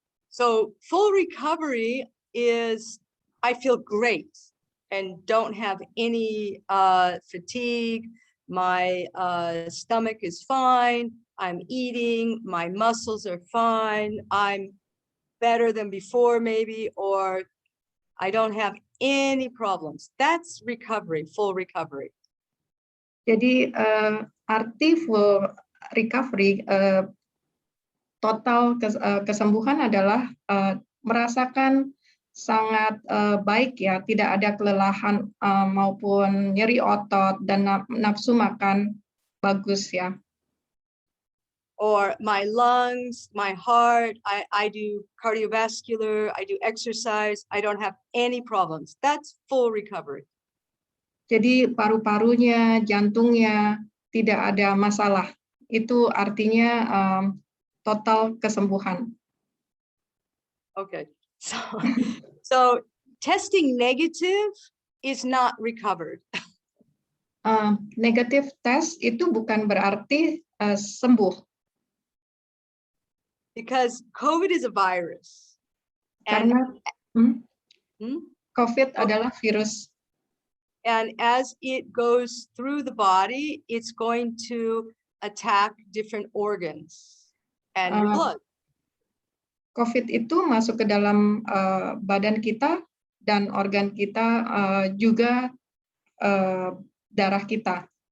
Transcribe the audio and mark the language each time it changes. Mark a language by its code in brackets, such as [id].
[en] So full recovery is I feel great and don't have any fatigue. My stomach is fine. I'm eating. My muscles are fine. I'm better than before maybe, or I don't have any problems. That's recovery, full recovery. [id] Jadi arti [en] full recovery, [id] total kesembuhan adalah merasakan sangat baik ya, tidak ada kelelahan maupun nyeri otot dan nafsu makan bagus ya. [en] Or my lungs, my heart, I do cardiovascular, I do exercise, I don't have any problems. That's full recovery. [id] Jadi paru-parunya, jantungnya tidak ada masalah. Itu artinya total kesembuhan. [en] Okay, so testing negative is not recovered. Negative test [id] itu bukan berarti sembuh. [en] Because COVID is a virus. [id] Karena COVID adalah virus. [en] And as it goes through the body, it's going to attack different organs and your blood. [id] COVID itu masuk ke dalam badan kita dan organ kita, juga darah kita.